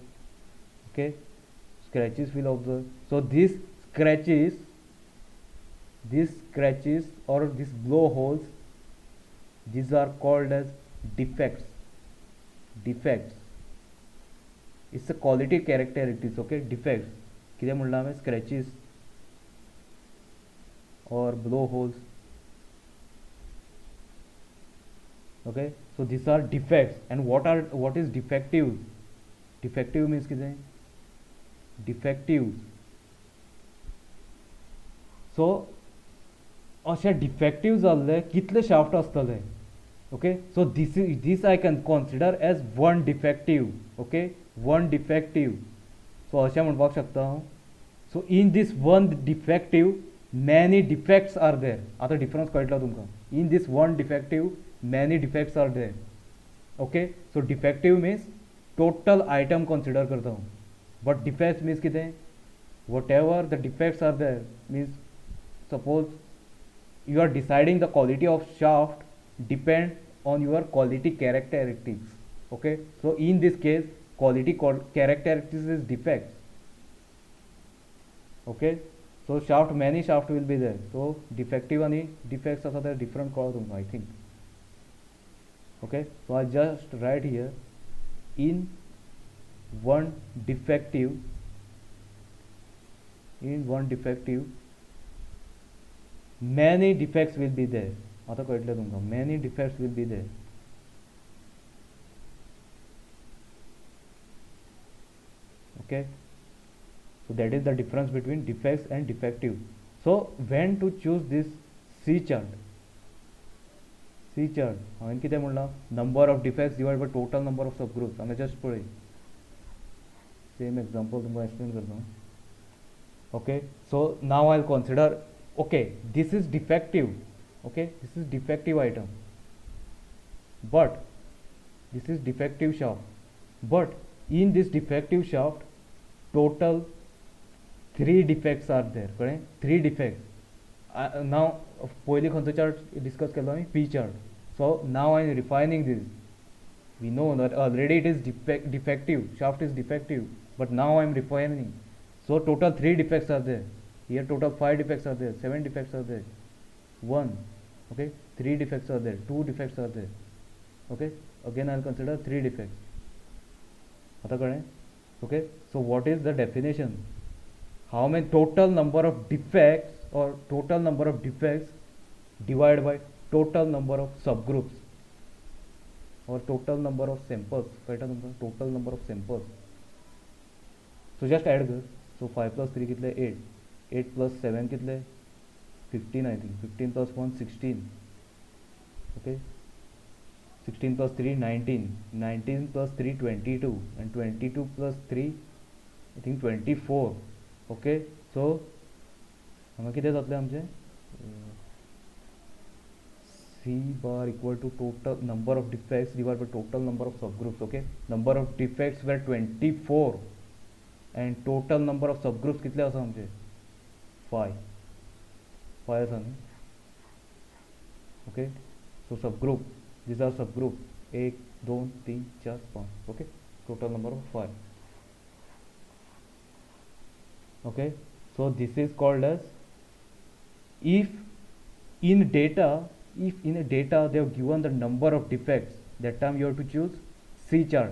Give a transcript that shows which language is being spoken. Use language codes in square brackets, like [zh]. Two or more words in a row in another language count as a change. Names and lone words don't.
[en] Okay, scratches will observe. So these scratches or these blow holes, these are called as defects. It's a quality characteristics. Okay, defects [kok] कितें म्हणलां हांवें, [en] scratches or blow holes. Okay, so these are defects. And what is defective? Defective means कितें? Defectives. [kok] So अशे डिफेक्टिव्ह जाल्ले कितले शाफ्ट आसतले. [en] Okay, so this I can consider as one defective. Okay, one defective. [kok] So अशें म्हणपाक शकता हांव. [en] So in this one defective many defects are there. [kok] आता डिफरन्स कळटलो तुमकां. [en] In this one defective many defects are there. Okay, so defective means total item consider [kok] करता हांव. [en] But defects means कितें? Whatever the defects are there, means suppose you are deciding the quality of shaft depend on your quality characteristics. Okay, so in this case quality characteristics is defects. Okay, so many shaft will be there. So defective and defects are there different column, I think. Okay, so I just write here, in one defective many defects will be there. [kok] आता कळटलें तुमकां, [en] many defects will be there. Okay, so that is the difference between defects and defective. So when to choose this C chart [kok] हांवें कितें म्हणलां, [en] number of defects divided by total number of subgroups. [kok] हांगा जस्ट पळय, [en] same example [kok] तुमकां एक्सप्लेन करता. [en] Okay, so now I'll consider, okay, this is defective. Okay, this is defective item, but this is defective shaft. But in this defective shaft total 3 defects are there. [kok] कळ्ळें, [en] 3 defects. Now [kok] पयलीं खंयचो चार्ट डिस्कस केलो हांवें, [en] P chart. So now I am refining this. We know that already it is defective, shaft is defective, but now I am refining. So total 3 defects are there. Here total 5 defects are there, 7 defects are there, 1. Okay, 3 defects are there, 2 defects are there. Okay, again I'll consider 3 defects. [kok] आता कळ्ळें. [en] Okay, so what is the definition? How many total number of defects or total number of defects divided by total number of subgroups or total number of samples. [kok] कळटा तुमकां, [en] total number of samples. So just add this. So 5 plus 3 कितले 8, 8 plus 7 कितले 15 I think. 15 plus 1 16. Okay, 16 plus 3 19, 19 plus 3 22, and 22 plus 3 I think 24. [kok] Okay, so हांगा कितें जातलें आमचें, [en] C bar equal to total number of defects divided by total number of subgroups. Okay, number of defects were 24 and total number of subgroups [kok] कितले आसा आमचे 5 आसा न्ही. [en] Okay, so subgroup, these are subgroup 1 2 3 4 5. Okay, total number of 5. Okay, so this is called as, if in data they have given the number of defects, that time you have to choose C chart.